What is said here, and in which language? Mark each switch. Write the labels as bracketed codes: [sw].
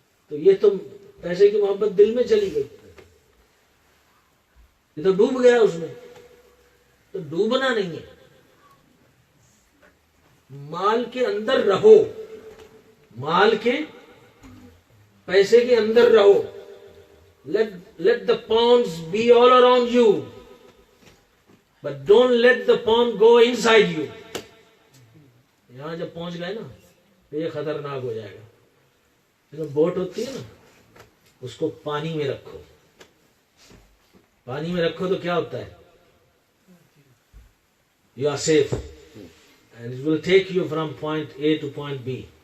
[ur] تو یہ تو پیسے کی محبت دل میں چلی گئی, یہ تو ڈوب گیا اس میں. تو ڈوبنا نہیں ہے, مال کے اندر رہو, مال کے پیسے کے اندر رہو. [en] let the pounds be all around you, but don't let the pound go inside you. [ur] یہاں جب پہنچ گئے نا تو یہ خطرناک ہو جائے گا. بوٹ ہوتی ہے نا, اس کو پانی میں رکھو, پانی میں رکھو تو کیا ہوتا ہے, [en] you are safe and it will take you from point A to point B.